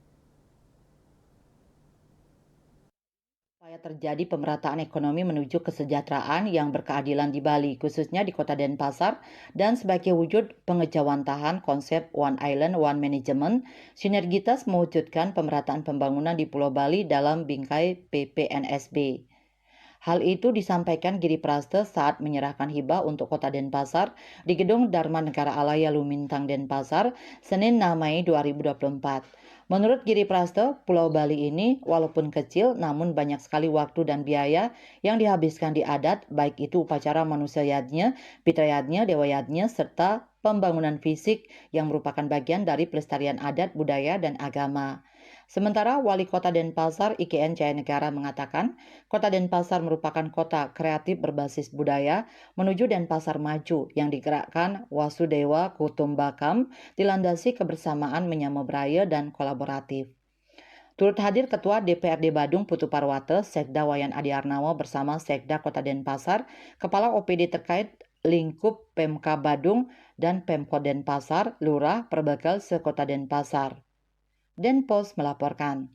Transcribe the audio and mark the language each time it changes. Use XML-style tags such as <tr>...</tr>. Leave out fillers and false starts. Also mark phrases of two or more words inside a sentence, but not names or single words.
<id>Supaya terjadi pemerataan ekonomi menuju kesejahteraan yang berkeadilan di Bali, khususnya di Kota Denpasar, dan sebagai wujud pengejawantahan konsep</id> <en>One Island, One Management,</en> <id>sinergitas mewujudkan pemerataan pembangunan di Pulau Bali dalam bingkai PPNSB. Hal itu disampaikan Giri Praste saat menyerahkan hibah untuk Kota Denpasar di Gedung Dharma Negara Alaya Lumintang Denpasar, Senin 6 Mei 2024. Menurut Giri Praste, Pulau Bali ini walaupun kecil namun banyak sekali waktu dan biaya yang dihabiskan di adat, baik itu upacara manusia yadnya, pitra yadnya, dewa yadnya, serta pembangunan fisik yang merupakan bagian dari pelestarian adat, budaya, dan agama. Sementara Wali Kota Denpasar IKN Jaya Negara mengatakan, Kota Denpasar merupakan kota kreatif berbasis budaya menuju Denpasar maju yang digerakkan</id> <sa>Wasudewa Kutumbakam</sa> <id>dilandasi kebersamaan menyamobraya dan kolaboratif. Turut hadir Ketua DPRD Badung Putu Parwate, Sekda Wayan Adi Arnawa bersama Sekda Kota Denpasar, Kepala OPD terkait lingkup Pemka Badung dan Pemkot Denpasar, Lurah, Perbekal se-Kota Denpasar. Denpos melaporkan.</id>